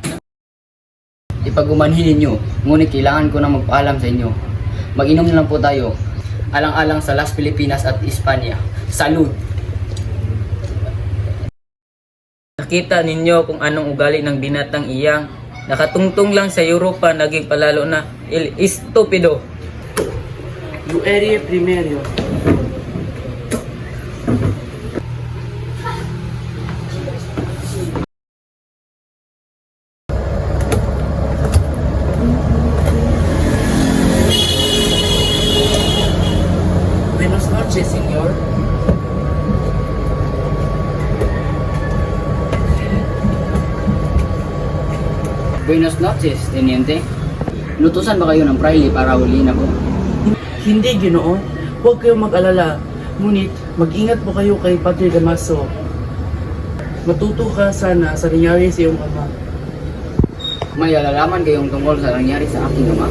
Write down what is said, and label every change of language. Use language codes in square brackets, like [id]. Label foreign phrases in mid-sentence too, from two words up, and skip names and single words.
[tl] Ipagumanhin ninyo, ngunit kailangan ko na magpaalam sa inyo. Mag-inom na lang po tayo, alang-alang sa Las Pilipinas at Espanya. Salud! Nakita ninyo kung anong ugali ng binatang iyang. Nakatungtong lang sa Europa, naging palalo na [es] el estupido. Luerie Primero. Buenas noches, Senyor. Buenos noches, Teniente. [tl] Inutusan ba kayo ng Fraile para huliin ako? Hindi, Ginoo. Huwag kayong mag-alala. Ngunit, mag-ingat po kayo kay Padre Damaso. Matuto ka sana sa nangyari sa iyong ama. May alalaman kayong tungkol sa nangyari sa aking ama.